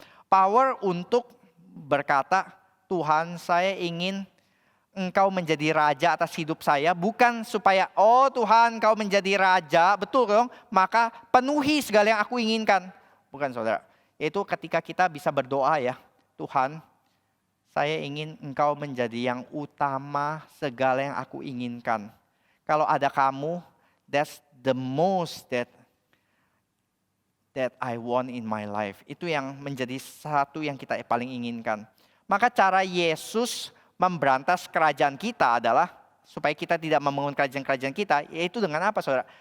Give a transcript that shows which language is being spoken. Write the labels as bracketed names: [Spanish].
[Indonesian] Power untuk berkata, "Tuhan, saya ingin Engkau menjadi raja atas hidup saya, bukan supaya, oh Tuhan Engkau menjadi raja, betul dong, maka penuhi segala yang aku inginkan." Bukan saudara, itu ketika kita bisa berdoa ya, "Tuhan, saya ingin Engkau menjadi yang utama segala yang aku inginkan. Kalau ada kamu, [English] that's the most that I want in my life." [Indonesian] Itu yang menjadi satu yang kita paling inginkan. Maka cara Yesus memberantas kerajaan kita adalah supaya kita tidak membangun kerajaan-kerajaan kita, yaitu dengan apa saudara?